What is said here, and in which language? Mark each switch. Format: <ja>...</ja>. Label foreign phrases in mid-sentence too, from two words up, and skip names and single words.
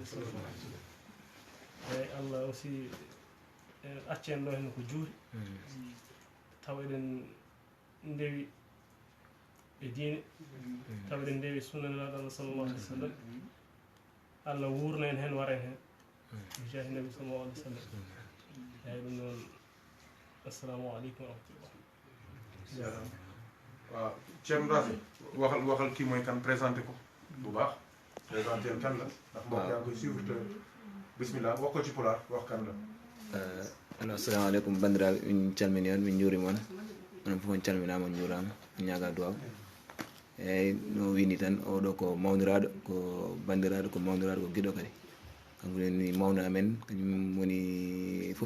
<ar>w sallam</ar> <ff>eyyi allah aussi accen ɗo hen ko juuri taw eɗen ndewi e diine taw eɗen ndewi sunnanaɗo allah</ff> <ar>sallallahu alih w sallam</ar> <ff>allah wurna en hen wara en hen bi jahi nabi</ff> <ar>sallallahu alih w sallam</ar> <ff>eyyi ɗum noon</ff> <ar>assalamu aleykum wa rahmatullah</ar> <wo>waaw Thierno Racine waxal kii mooy kan présenté ko bu baax présenté kan la ndax mbokk yaa ngi koy suivre te bismillah wax ko ci pulaar wax kan la</wo> <ff>ano</ff> <ar>assalamu aleykum</ar> <ff>bandiraɓe min calmini on min juurima on onon fof on calminama on juurama ñaga duwaw eyyi no wini tan oɗo ko mawniraɗo ko bandiraɗo ko mawniraɗo ko guiɗo kadi kanko woni mawno amen kañum woni foof</ff>